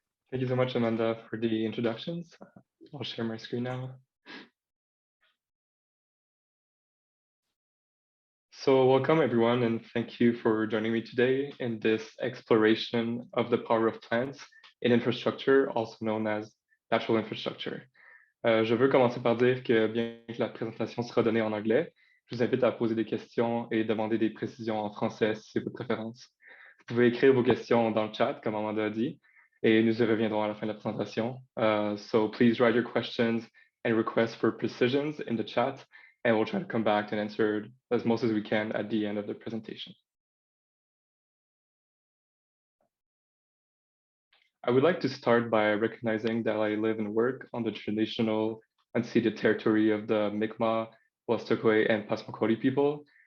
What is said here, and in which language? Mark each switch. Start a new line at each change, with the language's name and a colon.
English: Thank you so much, Amanda, for the introductions. I'll share my screen now. So welcome everyone, and thank you for joining me today in this exploration of the power of plants in infrastructure, also known as natural infrastructure.
French: Je veux commencer par dire que bien que la présentation sera donnée en anglais, je vous invite à poser des questions et demander des précisions en français si c'est votre préférence. Vous pouvez écrire vos questions dans le chat, comme Amanda a dit, et nous y reviendrons à la fin de la présentation.
English: So please write your questions and requests for precisions in the chat, and we'll try to come back and answer as most as we can at the end of the presentation. I would like to start by recognizing that I live and work on the traditional unceded territory of the Mi'kmaq, Wolastoqey, and Passamaquoddy people.